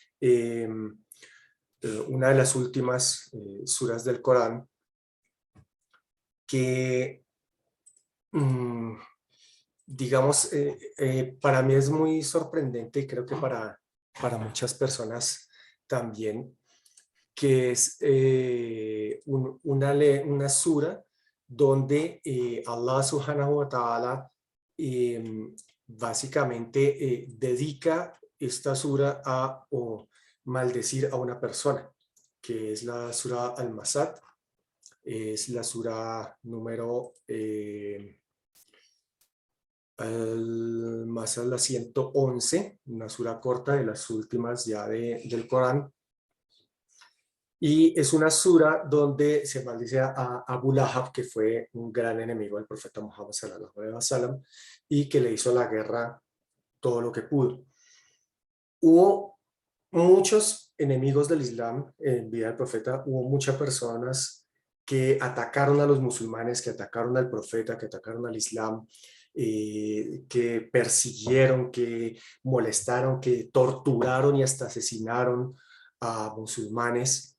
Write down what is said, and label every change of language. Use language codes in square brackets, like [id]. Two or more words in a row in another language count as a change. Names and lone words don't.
[es] una de las últimas suras del Corán que, mm, digamos, para mí es muy sorprendente y creo que para muchas personas también, que es una sura donde Allah [ar] سبحانه وتعالى [es] básicamente dedica esta sura a maldecir a una persona, que es la sura Al-Masad, es la sura número Al-Masad, la 111, una sura corta de las últimas ya del Corán. Y es una sura donde se maldice a Abu Lahab, que fue un gran enemigo del profeta Muhammad [ar] صلى الله عليه وسلم [es] y que le hizo la guerra todo lo que pudo. Hubo muchos enemigos del Islam en vida del profeta, hubo muchas personas que atacaron a los musulmanes, que atacaron al profeta, que atacaron al Islam, que persiguieron, que molestaron, que torturaron y hasta asesinaron a musulmanes.